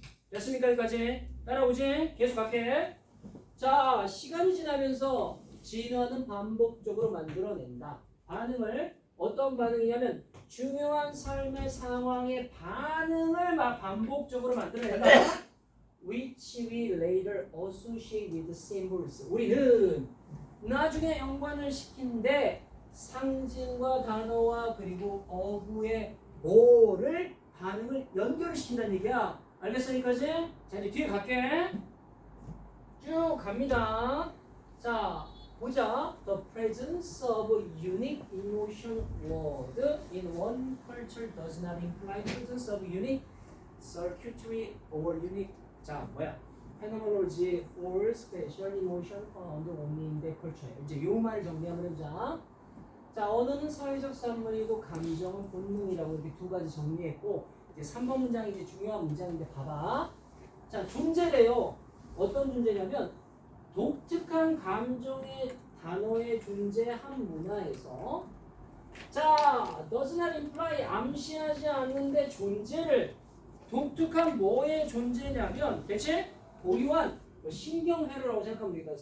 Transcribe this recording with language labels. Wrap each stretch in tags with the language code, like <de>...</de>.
<ko>됐습니까? 여기까지? 따라오지? 계속 갈게. 자, 시간이 지나면서 진화는 반복적으로 만들어낸다. 반응을 어떤 반응이냐면 중요한 삶의 상황에 반응을 반복적으로 만들어낸다.</ko> <en>Which we later associate with symbols.</en> <ko>우리는 나중에 연관을 시킨데 상징과 단어와 그리고 어구의 뭐를 반응을 연결을 시킨다는 얘기야. 알겠어? 여기까지? 자, 이제 뒤에 갈게. 쭉 갑니다. 자, 보자.</ko> <en>The presence of unique emotion word in one culture does not imply presence of unique circuitry or unique phenomenology or special emotion found only in the culture.</en> <ko>이제 요 말 정리 한번 해보자. 자, 언어는 사회적 산물이고 감정은 본능이라고 이렇게 두 가지 정리했고 이제 3번 문장이 이제 중요한 문장인데 봐봐. 자, 존재래요. 어떤 존재냐면 독특한 감정의 단어의 존재한 문화에서</ko> <en>does not imply</en> <ko>암시하지 않는데 존재를 독특한 뭐의 존재냐면 대체 고유한 신경회로라고 생각하면 되겠다.</ko>